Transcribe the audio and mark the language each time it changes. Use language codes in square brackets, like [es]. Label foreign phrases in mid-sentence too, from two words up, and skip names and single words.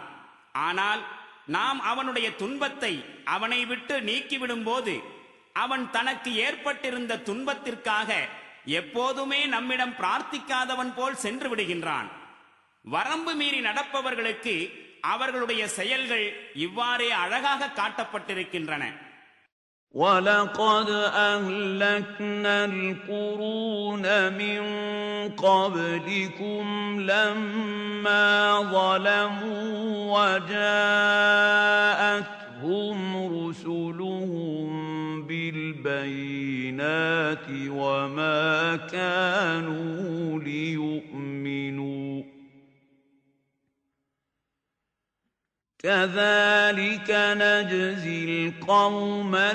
[ta] ஆனால் நாம் அவனுடைய துன்பத்தை அவனை விட்டு நீக்கிவிடும் போது அவன் தனக்கு ஏற்பட்டிருந்த துன்பத்திற்காக எப்போதுமே நம்மிடம் பிரார்த்திக்காதவன் போல் சென்று விடுகின்றான். வரம்பு மீறி நடப்பவர்களுக்கு அவர்களுடைய செயல்கள் இவ்வாறே அழகாக காட்டப்பட்டிருக்கின்றன. [ar] وَلَقَدْ أَهْلَكْنَا الْقُرُونَ مِنْ قَبْلِكُمْ لَمَّا ظَلَمُوا وَجَاءَتْهُمْ رُسُلُهُم بِالْبَيِّنَاتِ وَمَا كَانُوا لِيُؤْمِنُوا كَذَلِكَ نَجْزِي الْقَوْمَ